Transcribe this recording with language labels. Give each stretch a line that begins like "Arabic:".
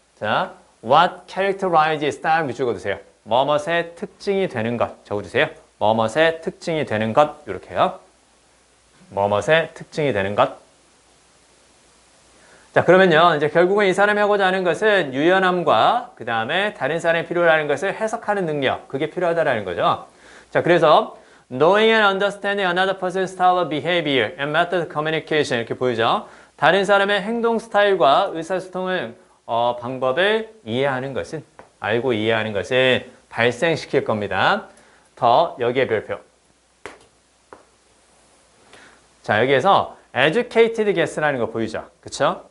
Korean: 자, what characterizes 딱 밑줄 그어두세요. 뭐뭇의 특징이 되는 것 적어주세요. 뭐뭇의 특징이 되는 것 이렇게요. 뭐뭇의 특징이 되는 것. 자, 그러면요. 이제 결국은 이 사람이 하고자 하는 것은 유연함과 그 다음에 다른 사람이 필요로 것을 해석하는 능력. 그게 필요하다라는 거죠. 자, 그래서
English: knowing and understanding another person's style of behavior and method of communication
Korean: 이렇게 보이죠. 다른 사람의 행동 스타일과 의사소통을 방법을 알고 이해하는 것은 발생시킬 겁니다. 더 여기에 별표. 자, 여기에서 educated guess라는 거 보이죠? 그쵸?